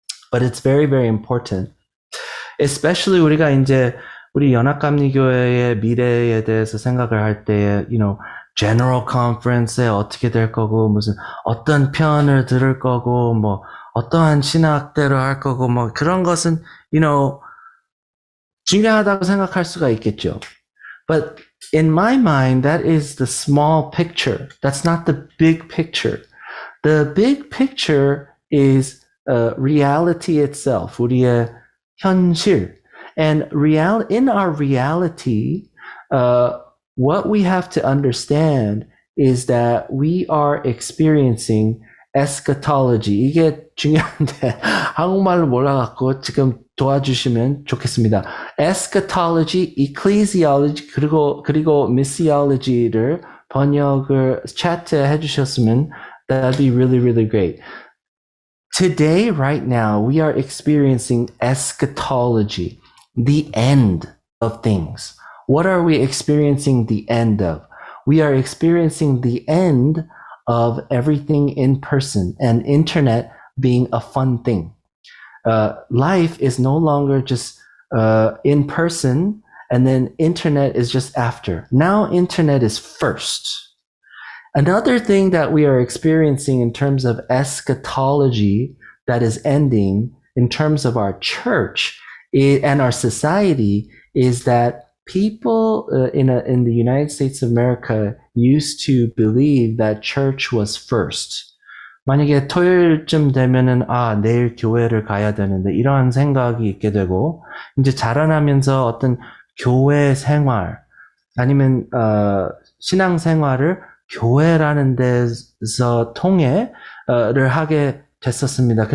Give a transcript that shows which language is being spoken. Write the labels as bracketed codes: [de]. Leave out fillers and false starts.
[en] But it's very, very important. [ko] Especially 우리가 이제 우리 연합감리교회의 미래에 대해서 생각을 할 때에, general conference에 어떻게 될 거고, 무슨 어떤 편을 들을 거고, 뭐 어떠한 신학대로 할 거고, 뭐 그런 것은, 중요하다고 생각할 수가 있겠죠. [en] But in my mind, that is the small picture. That's not the big picture. The big picture is reality itself, [ko] 우리의 현실. [en] And in our reality, what we have to understand is that we are experiencing eschatology. [ko] 이게 중요한데 한국말로 몰라갖고 지금 도와주시면 좋겠습니다. eschatology, ecclesiology 그리고 missiology를 번역을 차트에 해주셨으면 [en] that'd be really, really great. Today, right now, we are experiencing eschatology, the end of things. What are we experiencing the end of? We are experiencing the end of everything in person and internet being a fun thing. Life is no longer just in person and then internet is just after. Now internet is first. Another thing that we are experiencing in terms of eschatology that is ending in terms of our church and our society is that people in the United States of America used to believe that church was first. [ko] 만약에 토요일쯤 되면은 내일 교회를 가야 되는데 이러한 생각이 있게 되고 이제 자라나면서 어떤 교회 생활 아니면 신앙 생활을 교회라는 데서 통해를 하게 됐었습니다.